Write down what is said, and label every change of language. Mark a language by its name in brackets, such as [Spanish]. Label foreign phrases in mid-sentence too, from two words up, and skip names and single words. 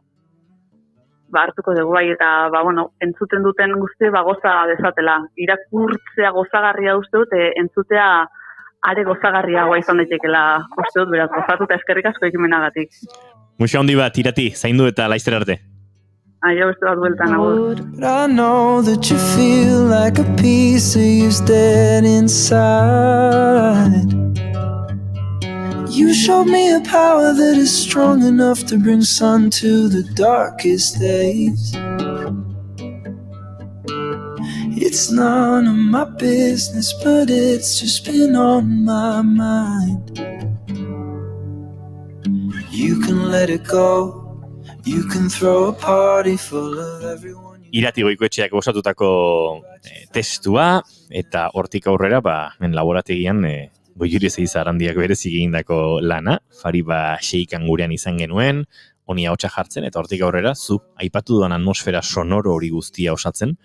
[Basque] Hartuko dugu eta, entzuten duten guzti, goza dezatela. Irakurtzea gozagarria uste dut, entzutea are gozagarriagoa izan daitekela uste dut, beraz, gozatu eta eskerrik asko ekimenagatik. Muxo handi bat, Irati, zaindu eta laizter arte. Aio, beste bat bueltan, agur. [English] But I know that you feel like a piece of you's dead inside. You showed me a power that is strong enough to bring sun to the darkest days. It's none of my business, but it's just been on my mind. You can let it go. You can throw a party full of everyone. [Basque] Irati Goikoetxeak osatutako testua eta hortik aurrera laborategian Goiuri Ezeiza Arandiak berezik egindako lana, Fari Xeikan gurean izan genuen, honi ahotsa jartzen eta hortik aurrera zu aipatu duan atmosfera sonoro hori guztia osatzen.